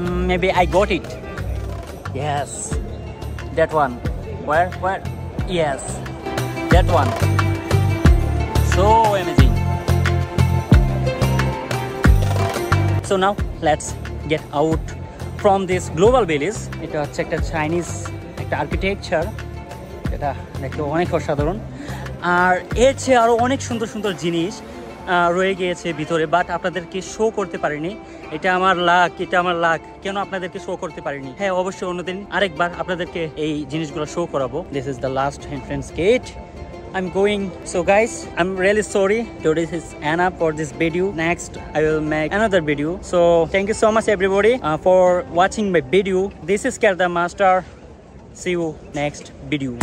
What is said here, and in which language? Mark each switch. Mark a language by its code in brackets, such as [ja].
[en] Maybe I got it. Yes, that one. Where? Yes, that one. So amazing. So now let's get out from this global village. [bn] এটা হচ্ছে একটা Chinese একটা architecture, এটা দেখতে অনেক অসাধারণ। আর এর চেয়ে আরও অনেক সুন্দর সুন্দর জিনিস রয়ে গিয়েছে ভিতরে, বাট আপনাদেরকে শো করতে পারিনি। এটা আমার লাক কেন আপনাদেরকে শো করতে পারিনি। হ্যাঁ, অবশ্যই অন্যদিন আরেকবার আপনাদেরকে এই জিনিসগুলো শো করাবো। [en] This is the last entrance gate. I'm going. So guys, I'm really sorry. Today is enough for this video. Next I will make another video. So thank you so much everybody for watching my video. This is Kerda Master. See you next video.